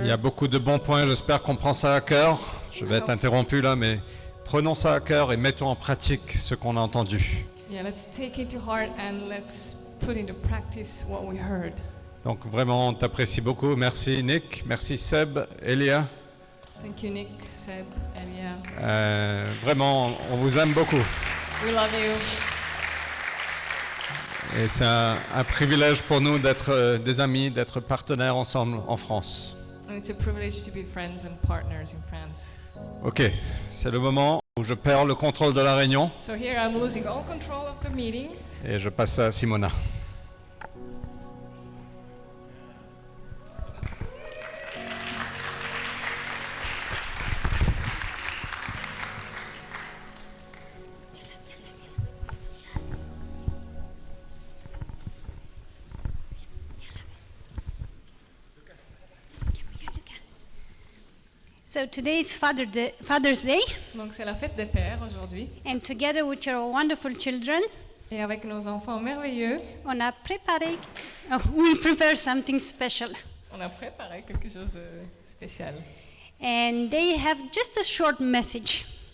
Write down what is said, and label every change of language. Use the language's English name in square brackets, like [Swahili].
[French] Il y a beaucoup de bons points. J'espère qu'on prend ça à cœur. Je vais être interrompu là, mais prenons ça à cœur et mettons en pratique ce qu'on a entendu. [English] Yeah, let's take it to heart and let's put into practice what we heard. [French] Donc vraiment, on t'apprécie beaucoup. Merci, Nick. Merci, Seb, Elia. [English] Thank you, Nick, Seb, Elia. [French] Vraiment, on vous aime beaucoup. [English] We love you. [French] Et c'est un privilège pour nous d'être des amis, d'être partenaires ensemble en France. [English] And it's a privilege to be friends and partners in France. [French] Ok, c'est le moment où je perds le contrôle de la réunion [English] So here I'm losing all control of the meeting. [French] et je passe à Simona. [English] So today is Father's Day, [French] Donc c'est la fête des pères aujourd'hui. [English] and together with your wonderful children, [French] Et avec nos enfants merveilleux, on a préparé, [English] we prepare something special. [French] on a préparé quelque chose de spécial. [English] And they have just a short message.